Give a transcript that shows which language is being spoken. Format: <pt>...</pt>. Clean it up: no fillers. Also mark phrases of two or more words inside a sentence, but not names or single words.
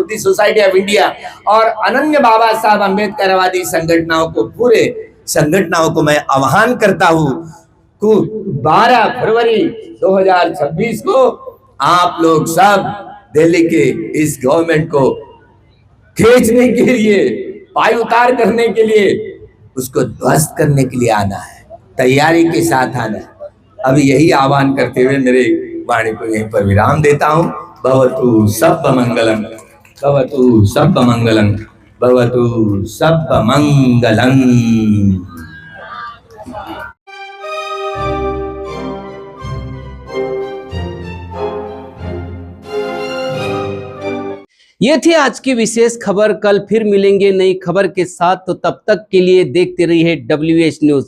<hi>बुद्धिस्ट सोसाइटी ऑफ इंडिया और अनन्य बाबा साहब अम्बेडकरवादी संगठनों को, पूरे संगठनों को मैं आह्वान करता हूँ को 12 फरवरी 2026 को आप लोग सब दिल्ली के इस गवर्नमेंट को खींचने के लिए, पाय उतार करने के लिए, उसको ध्वस्त करने के लिए आना है, तैयारी के साथ आना है। अभी यही आह्वान करते हुए मेरे वाणी को यहीं पर विराम देता हूँ।</hi> <pi>भवतु सब्ब मंगलम, भवतु सब्ब मंगलम, भवतु सब्ब मंगलम।</pi> <hi>ये थी आज की विशेष खबर। कल फिर मिलेंगे नई खबर के साथ, तो तब तक के लिए देखते रहिए WH न्यूज।</hi>